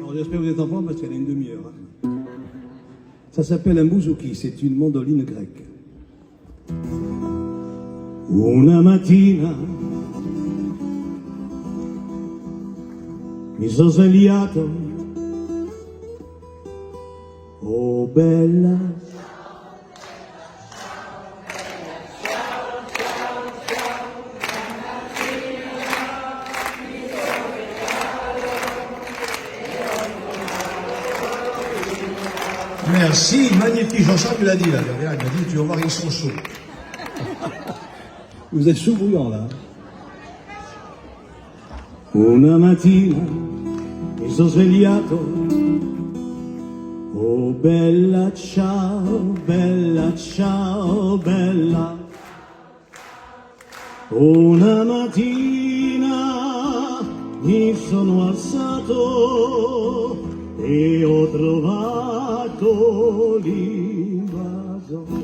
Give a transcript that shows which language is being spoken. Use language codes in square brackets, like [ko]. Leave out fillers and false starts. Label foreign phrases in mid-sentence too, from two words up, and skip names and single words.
[fr] j'espère que vous êtes en forme parce qu'elle a une demi-heure. Hein. Ça s'appelle un bouzouki, c'est une mandoline grecque. [it] Una mattina mi sono svegliato, oh bella, [fr] Merci, magnifique. Jean-Charles me l'a dit là. Il m'a dit, tu vas voir, ils sont chauds. Vous êtes chaud bouillant là. [it] Una mattina mi sono svegliato, oh bella ciao, bella ciao, bella. Una mattina mi sono alzato e ho trovato l'invaso.